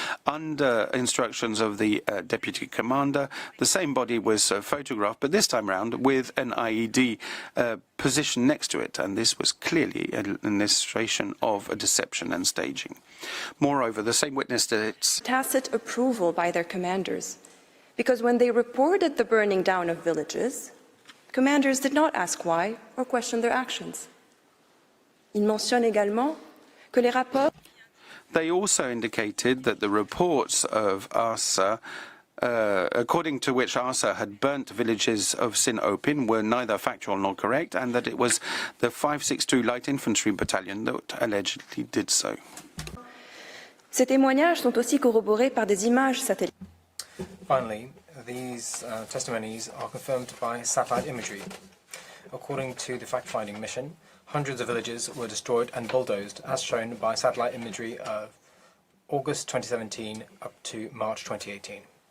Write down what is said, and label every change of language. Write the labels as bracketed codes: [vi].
[en] under instructions of the deputy commander, the same body was photographed, but this time round with an IED positioned next to it, and this was clearly an illustration of a deception and staging. Moreover, the same witness states Tacit approval by their commanders, because when they reported the burning down of villages, commanders did not ask why or question their actions. [fr] Il mentionne également que les rapports. [en] They also indicated that the reports of ARSA, according to which ARSA had burnt villages of Sin Opin, were neither factual nor correct, and that it was the 562 Light Infantry Battalion that allegedly did so. [fr] Ces témoignages sont aussi corroborés par des images satellites. [en] Finally, these testimonies are confirmed by satellite imagery. According to the fact-finding mission, hundreds of villages were destroyed and bulldozed, as shown by satellite imagery of August 2017 up to March 2018.